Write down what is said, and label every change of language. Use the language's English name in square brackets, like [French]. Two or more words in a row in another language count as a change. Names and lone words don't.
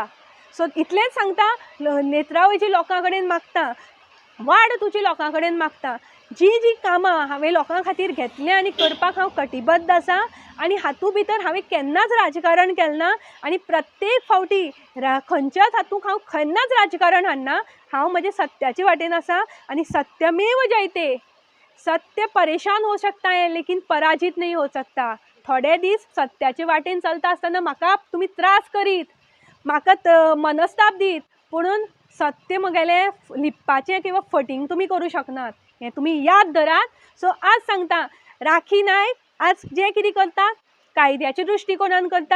[Konkani] सो इतलेंच सांगता, नेत्रावळीच्या लोकां कडेन मागता, वाड तुज्या लोकां कडेन मागता, जी कामां हांवें लोकां खातीर घेतलें आनी करपाक हांव कटिबद्ध आसा. आनी हातूंत भितर हांवें केन्नाच राजकारण केलें ना आनी प्रत्येक फावटी खंयच्याच हातूंत हांव केन्नाच राजकारण हाडना. हांव म्हजे सत्याचे वाटेन आसा आनी [Sanskrit] सत्यमेव जयते. [Hindi] सत्य परेशान हो सकता है लेकिन पराजित नहीं हो सकता. [Konkani] थोडे दीस सत्याचे वाटेन चलता आसतना म्हाका तुमी त्रास करीत, म्हाका मनस्ताप दीत, पुणून सत्य म्हगेलें लिपपाचें किंवा फटींग तुमी करूं शकनात. हें तुमी याद धरात. सो आज सांगता, राखी नायक आज जें कितें करता कायद्याच्या दृश्टिकोनान करता.